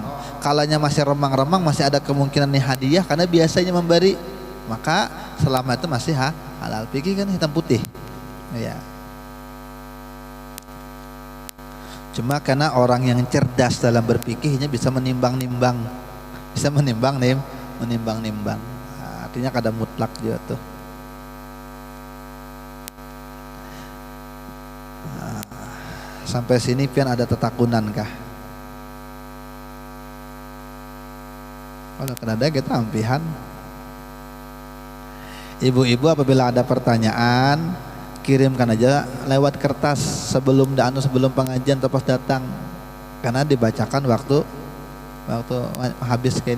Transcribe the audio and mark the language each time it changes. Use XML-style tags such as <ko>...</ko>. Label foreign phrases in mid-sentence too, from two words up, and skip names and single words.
<id>Kalanya masih remang-remang, masih ada kemungkinan nih hadiah karena biasanya memberi, maka selama itu masih halal. Fikih kan hitam putih. Ya. Cuma karena orang yang cerdas dalam berfikihnya bisa menimbang-nimbang, artinya kada mutlak juga tuh.</id> <bjn>Sampai sini pian ada tetakunan kah? Kalau kada kita ampihan.</bjn> <id>Ibu-ibu apabila ada pertanyaan, kirimkan aja lewat kertas sebelum pengajian atau pas datang, karena dibacakan waktu habis kayak ini.</id>